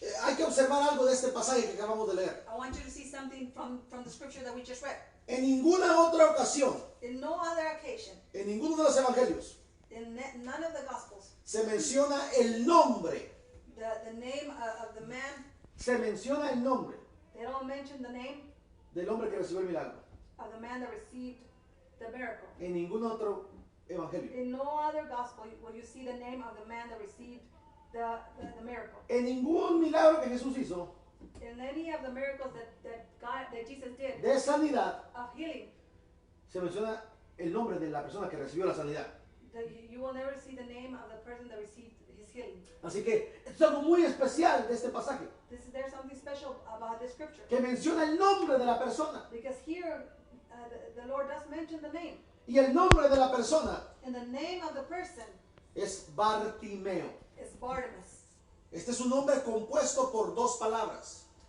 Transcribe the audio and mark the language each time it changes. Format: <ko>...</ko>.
<es>Hay que observar algo de este pasaje que acabamos de leer.</es> <en>I want you to see something from the scripture that we just read.</en> <es>En ninguna otra ocasión,</es> <en>In no other occasion,</en> <es>en ninguno de los evangelios,</es> <en>in none of the gospels,</en> <es>se menciona el nombre.</es> <en>the name of the man,</en> <es>Se menciona el nombre</es> <en>they don't mention the name</en> <es>del hombre que recibió el milagro.</es> <en>of the man that received the miracle.</en> <es>En ningún otro evangelio.</es> <en>In no other gospel will you see the name of the man that received the miracle.</en> <es>En ningún milagro que Jesús hizo</es> <en>In any of the miracles that Jesus did</en> <es>de sanidad,</es> <en>of healing,</en> <es>se menciona el nombre de la persona que recibió la sanidad.</es> <en>you will never see the name of the person that received his healing.</en> <es>Así que es algo muy especial de este pasaje,</es> <en>There's something special about this scripture.</en> <es>que menciona el nombre de la persona.</es> <en>Because here, the Lord does mention the name.</en> <es>Y el nombre de la persona</es> <en>And the name of the person</en> <es>es Bartimeo.</es> <en>is Bartimaeus.</en> <es>Este es un nombre compuesto por dos palabras.</es>